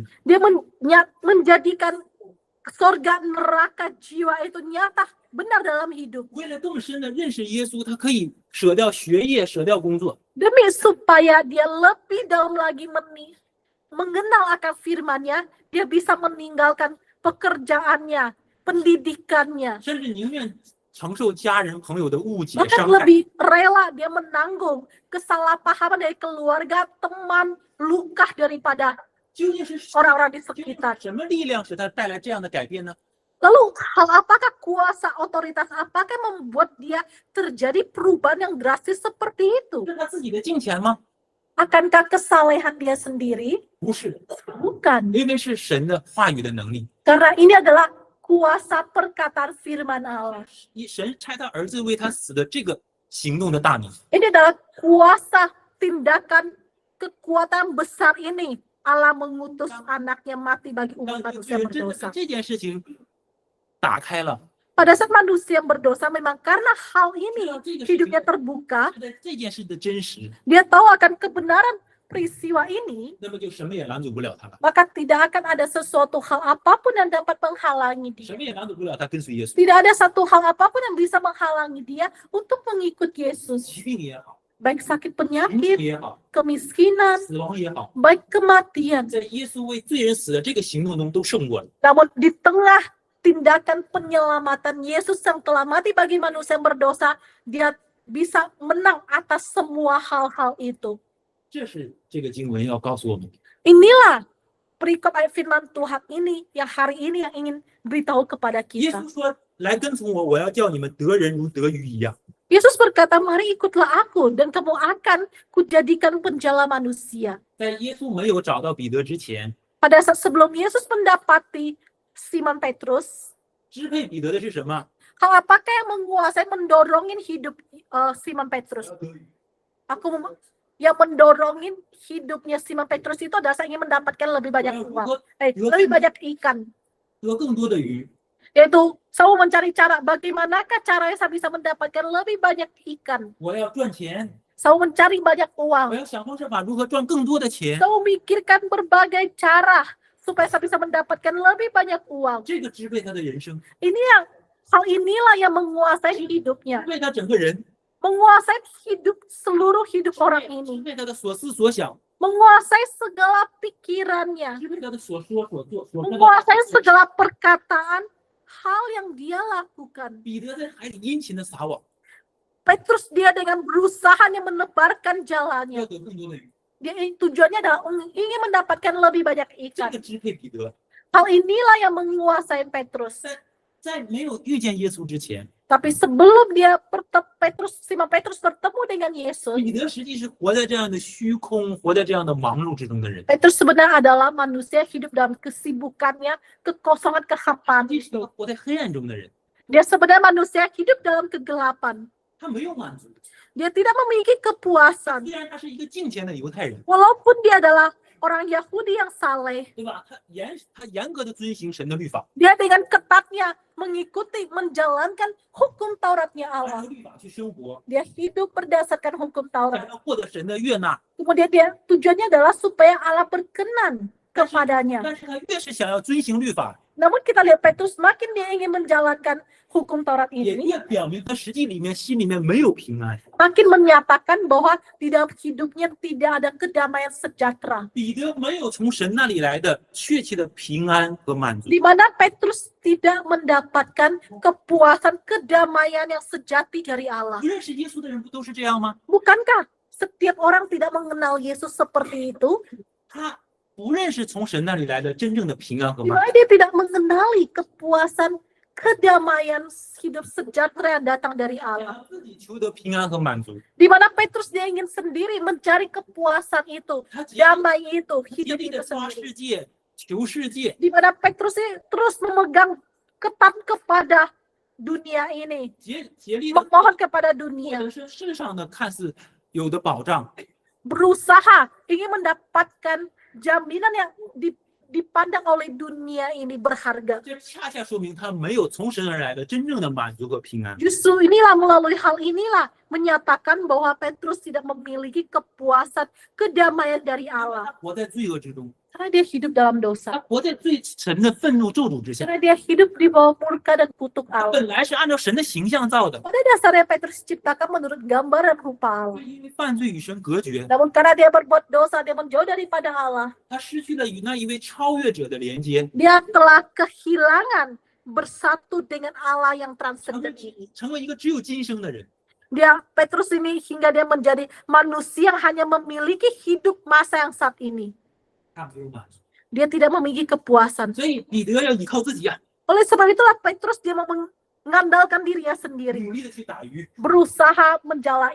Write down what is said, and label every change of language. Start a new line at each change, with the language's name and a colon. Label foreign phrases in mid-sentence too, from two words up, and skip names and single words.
Indonesian: Dia menjadikan surga neraka jiwa itu nyata benar dalam hidup.
Chinese: 为了更深的认识耶稣，他可以舍掉学业，舍掉工作，
Indonesian: Demi supaya dia lebih dalam lagi mengenal akan firman-Nya, dia bisa meninggalkan pekerjaannya, pendidikannya.
Chinese: 甚至宁愿承受家人朋友的误解、
Indonesian: Bahkan
Chinese: 伤害。
Indonesian: lebih rela dia menanggung kesalahpahaman dari keluarga, teman, luka daripada
Chinese: 究竟是
Indonesian: orang-orang di
Chinese: 究竟
Indonesian: sekitar.
Chinese: 是什么力量使他带来这样的改变呢？
Indonesian: Lalu hal apakah kuasa otoritas apakah yang membuat dia terjadi perubahan yang drastis seperti itu?
Chinese: 是他自己的金钱吗？
Indonesian: Akankah kesalehan dia sendiri?
Chinese: 不是，
Indonesian: Bukan.
Chinese: 因为是神的话语的能力。
Indonesian: Karena ini adalah kuasa perkataan firman Allah.
Chinese: 神差他儿子为他死的这个行动的大能，
Indonesian: Ini adalah kuasa tindakan kekuatan besar ini. Allah mengutus anaknya mati bagi
Chinese: 当
Indonesian: umat
Chinese: 罪
Indonesian: manusia
Chinese: 人真的
Indonesian: berdosa.
Chinese: 这件事情打开了，
Indonesian: Pada saat manusia berdosa, memang karena hal ini hidupnya terbuka,
Chinese: 他的这件事的真实，
Indonesian: dia tahu akan kebenaran peristiwa ini,
Chinese: 那么就什么也拦阻不了他了，
Indonesian: maka tidak akan ada sesuatu hal apapun yang dapat menghalangi
Chinese: 什
Indonesian: dia.
Chinese: 么也拦阻不了他跟随耶稣。
Indonesian: Tidak ada satu hal apapun yang bisa menghalangi dia untuk mengikut Yesus.
Chinese: 疾病也好，
Indonesian: Baik sakit
Chinese: 贫穷
Indonesian: penyakit,
Chinese: 也好，
Indonesian: kemiskinan,
Chinese: 死亡也好，
Indonesian: baik kematian.
Chinese: 在耶稣为罪人死的这个行动中都胜过了。
Indonesian: Namun di tengah tindakan penyelamatan Yesus yang telah mati bagi manusia yang berdosa, dia bisa menang atas semua hal-hal itu.
Chinese: 这是这个经文要告诉我们的。
Indonesian: Inilah perikop ayat firman Tuhan ini yang hari ini yang ingin beritahu kepada
Chinese: 耶
Indonesian: kita.
Chinese: 稣说：“来跟从我，我要叫你们得人如得鱼一样。
Indonesian: Yesus berkata, mari ikutlah aku dan kamu akan kujadikan penjala manusia. ”
Chinese: 在耶稣没有找到彼得之前，
Indonesian: Pada saat sebelum Yesus mendapati Simon Petrus,
Chinese: 支配彼得的是什么？
Indonesian: hal apakah yang menguasai mendorongin hidup Simon Petrus?
Chinese: 要得鱼。
Indonesian: Yang mendorongin hidupnya Simon Petrus itu adalah saya ingin mendapatkan lebih
Chinese: 我
Indonesian: banyak
Chinese: 要如
Indonesian: uang,
Chinese: 何
Indonesian: lebih banyak ikan.
Chinese: 得更多的鱼？
Indonesian: Yaitu saya mencari cara bagaimanakah caranya saya bisa mendapatkan lebih banyak ikan.
Chinese: 我要赚钱，
Indonesian: Saya mencari banyak
Chinese: 我
Indonesian: uang.
Chinese: 要想方设法如何赚更多的钱。
Indonesian: Saya memikirkan berbagai cara supaya saya bisa mendapatkan lebih banyak uang.
Chinese: 这个支配他的人生，
Indonesian: Hal inilah yang menguasai hidupnya,
Chinese: 支配他整个人，
Indonesian: menguasai seluruh hidup orang
Chinese: 支
Indonesian: ini,
Chinese: 配他的所思所想，
Indonesian: menguasai segala pikirannya,
Chinese: 支配他的所说所做所说的。
Indonesian: menguasai segala perkataan, hal yang dia lakukan.
Chinese: 彼得在海里殷勤的撒网，
Indonesian: Petrus dia dengan berusaha menebarkan
Chinese: 要
Indonesian: jalannya.
Chinese: 得更多的鱼。
Indonesian: Dia tujuannya adalah ingin mendapatkan lebih banyak
Chinese: 这
Indonesian: ikan.
Chinese: 个支配彼得，
Indonesian: Hal inilah yang menguasai Petrus.
Chinese: 在没有遇见耶稣之前，
Indonesian: Tapi sebelum Simon Petrus bertemu dengan Yesus,
Chinese: 彼得实际是活在这样的虚空、活在这样的忙碌之中的人。
Indonesian: Petrus sebenarnya adalah manusia hidup dalam kesibukannya, kekosongan, kehampaan.
Chinese: 这是个活在黑暗中的人，
Indonesian: Dia sebenarnya manusia hidup dalam kegelapan.
Chinese: 他没有满足。
Indonesian: Dia tidak memiliki kepuasan.
Chinese: 虽然他是一个敬虔的犹太人， Walaupun dia adalah orang Yahudi yang saleh, 对吧？他严格的遵行神的律法，
Indonesian: dia dengan ketatnya mengikuti, menjalankan hukum Tauratnya
Chinese: 按
Indonesian: Allah.
Chinese: 照律法去生活，
Indonesian: Dia hidup berdasarkan hukum
Chinese: 想
Indonesian: Taurat.
Chinese: 要获得神的悦纳。
Indonesian: Kemudian tujuannya adalah supaya Allah berkenan kepadanya.
Chinese: 但是他越是想要遵行律法，
Indonesian: Namun kita lihat Petrus makin dia ingin menjalankan hukum Taurat
Chinese: 也
Indonesian: ini,
Chinese: 表明他实际里面心里面没有平安。
Indonesian: makin menyatakan bahwa di dalam hidupnya tidak ada kedamaian sejahtera.
Chinese: 彼得没有从神那里来的确切的平安和满足。
Indonesian: Di mana Petrus tidak mendapatkan kepuasan kedamaian yang sejati dari Allah.
Chinese: 不认识耶稣的人不都是这样吗？
Indonesian: Bukankah setiap orang tidak mengenal Yesus seperti itu?
Chinese: 他不认识从神那里来的真正的平安和
Indonesian: Di
Chinese: 满
Indonesian: mana
Chinese: 足。
Indonesian: dia tidak mengenali kepuasan kedamaian hidup sejahtera yang datang dari
Chinese: 想
Indonesian: Allah.
Chinese: 要自己求得平安和满足，
Indonesian: Di mana Petrus dia ingin sendiri mencari kepuasan itu,
Chinese: 他竭
Indonesian: damai itu,
Chinese: 竭
Indonesian: hidup
Chinese: 力
Indonesian: itu
Chinese: 的抓
Indonesian: sendiri.
Chinese: 世界、求世界，
Indonesian: Di mana Petrus ini terus memegang ketat kepada dunia ini,
Chinese: 竭力的
Indonesian: memohon kepada
Chinese: 获
Indonesian: dunia,
Chinese: 得世上的看似有的保障，
Indonesian: berusaha ingin mendapatkan jaminan yang dipandang oleh dunia ini berharga.
Chinese: 这恰恰说明他没有从神而来的真正的满足和平安。
Indonesian: Justru inilah melalui hal inilah menyatakan bahwa Petrus tidak memiliki kepuasan kedamaian dari
Chinese: 他
Indonesian: Allah.
Chinese: 活在罪恶之中，
Indonesian: Karena dia hidup dalam
Chinese: 他
Indonesian: dosa.
Chinese: 活在最神的愤怒咒诅之下。
Indonesian: Karena dia hidup di bawah murka dan kutuk
Chinese: 他
Indonesian: Allah.
Chinese: 本来是按照神的形象造的，
Indonesian: Pada dasarnya Petrus diciptakan menurut gambar dan rupa Allah.
Chinese: 因为犯罪与神隔绝，
Indonesian: Namun karena dia berbuat dosa, dia menjauh daripada Allah.
Chinese: 他失去了与那一位超越者的连接，
Indonesian: Dia telah kehilangan bersatu dengan Allah yang transenden ini.
Chinese: 成为一个只有今生的人。
Indonesian: Dia Petrus ini hingga dia menjadi manusia yang hanya memiliki hidup masa yang saat ini.
Chinese: 他没有满足，
Indonesian: Dia tidak memiliki kepuasan.
Chinese: 所以彼得要依靠自己啊，
Indonesian: Oleh sebab itulah Petrus dia mengandalkan dirinya sendiri,
Chinese: 努力的去打鱼，
Indonesian: berusaha menjala